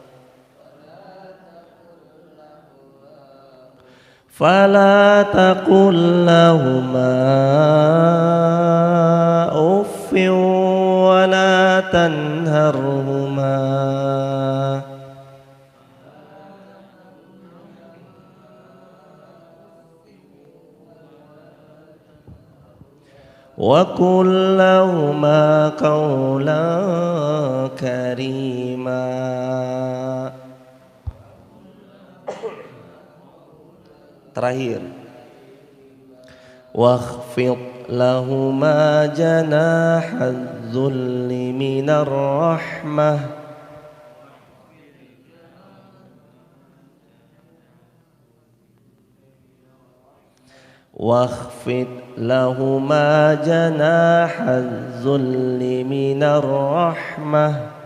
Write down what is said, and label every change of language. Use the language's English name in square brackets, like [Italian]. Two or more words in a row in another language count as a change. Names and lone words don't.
[Arabic] فلا تقل لهما أف ولا تنهرهما وقل لهما قولا كريما. Terakhir, واخفض لهما جناح الذل من الرحمة واخفض لهما جناح الذل من الرحمة